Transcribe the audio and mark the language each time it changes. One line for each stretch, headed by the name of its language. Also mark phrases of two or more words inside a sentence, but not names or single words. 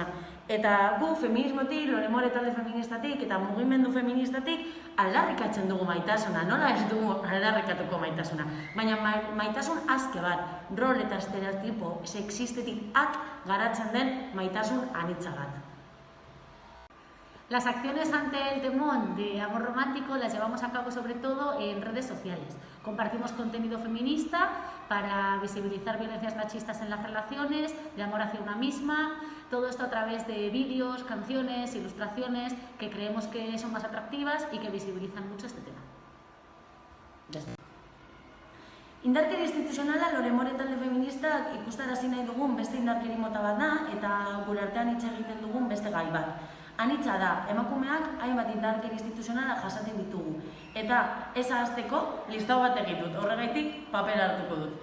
Basque: Eta gu feminismotik, Loremore talde feministatik eta mugimendu feministatik aldarrikatzen dugu maitasuna. Nola ez dugu aldarrikatuko maitasuna? Baina maitasun aske bat, rol eta estereotipo sexistetik garatzen den maitasun anitzagat.
Spanish: Las acciones ante el temón de amor romántico las llevamos a cabo sobre todo en redes sociales. Compartimos contenido feminista para visibilizar violencias machistas en las relaciones, de amor hacia una misma, todo esto a través de vídeos, canciones, ilustraciones que creemos que son más atractivas y que visibilizan mucho este tema.
Basque: Indarkeri instituzionala Loremore talde feministak ikustarazi nahi dugun beste indarkeri mota bat da eta gure artean hitz egiten dugun beste gai bat. Anitza da, emakumeak hainbat indarkeri instituzionala jasaten ditugu. Eta ez ahazteko listau bat egin dut, horregaitik papera hartuko dut.